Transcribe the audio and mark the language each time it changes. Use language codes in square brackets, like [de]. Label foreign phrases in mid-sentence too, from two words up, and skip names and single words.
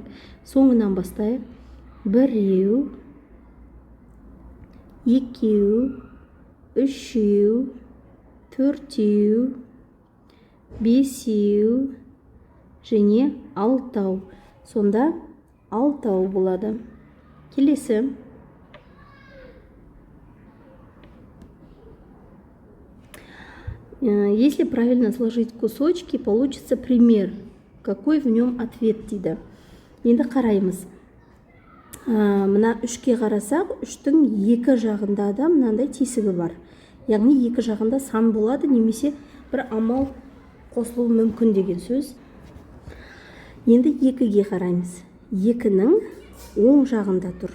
[kk] Соңынан бастайық. 1, 2, 3, 4, 5 және 6. Сонда 6 болады. Келесі. [ru] Если правильно сложить кусочки, получится пример. Какой в нем ответ [kk] дейді. Енді қараймыз. Мына 3-ке қарасақ, 3-тің екі жағында да мынандай тесігі бар. Яғни екі жағында сан болады, немесе бір амал қосылуы мүмкін деген сөз. Енді 2-ге қараймыз. 2-нің оң жағында тұр.